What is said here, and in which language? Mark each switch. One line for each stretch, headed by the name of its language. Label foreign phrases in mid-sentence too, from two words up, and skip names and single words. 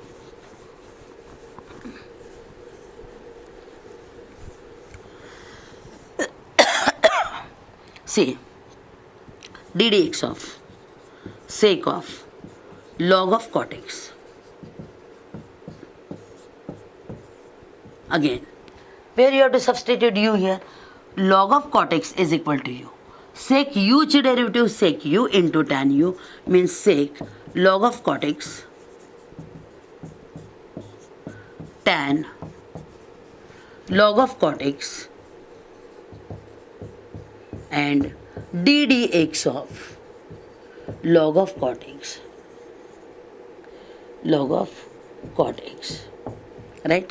English: See, ddx of sec of log of cot x. Again, where you have to substitute u here, log of cot x is equal to u. Sec u ची derivative sec u into tan u means sec log of cot x tan log of cot x and ddx of log of cot x, log of cot x, right?